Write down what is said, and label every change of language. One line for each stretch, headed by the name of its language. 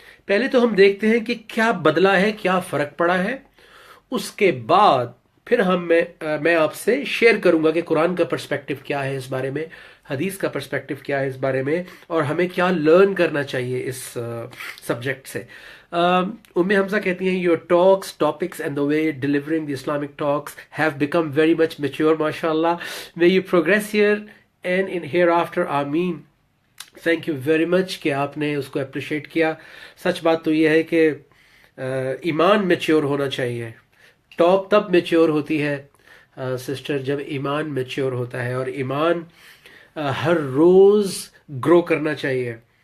Urdu: پہلے تو ہم دیکھتے ہیں کہ کیا بدلا ہے، کیا فرق پڑا ہے. اس کے بعد پھر میں آپ سے شیئر کروں گا کہ قرآن کا پرسپیکٹو کیا ہے اس بارے میں، حدیث کا پرسپیکٹو کیا ہے اس بارے میں، اور ہمیں کیا لرن کرنا چاہیے اس سبجیکٹ سے.
English: Umm Hamza
Urdu: کہتی ہیں
English: Your talks topics and the way delivering the Islamic talks have become very much mature. ماشاء اللہ، may you progress here and in hereafter. آمین. Thank you very much
Urdu: کہ آپ نے اس کو اپریشیٹ کیا. سچ بات تو یہ ہے کہ ایمان میچیور ہونا چاہیے. ٹاک تب میچیور ہوتی ہے سسٹر جب ایمان میچیور ہوتا ہے، اور ایمان ہر روز گرو کرنا چاہیے.